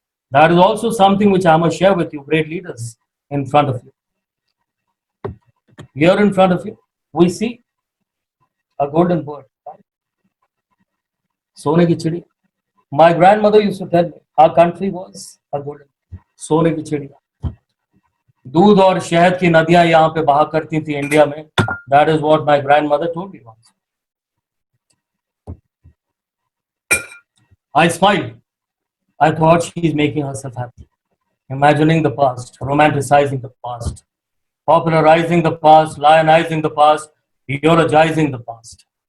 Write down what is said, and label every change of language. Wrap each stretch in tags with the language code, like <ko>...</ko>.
<en>That is also something which I must share with you, great leaders in front of you. Here in front of you, we see a golden bird. Sone ki chidi. My grandmother used to tell me, our country was a golden सोने की चिड़िया.</en> <hi>दूध और शहद की नदियां यहाँ पे बहा करती थी इंडिया में.</hi> <en>That is what my grandmother told me once. I smiled. I thought she is making herself happy, imagining the past, romanticizing the past, popularizing the past, lionizing the past, eulogizing the past.</en>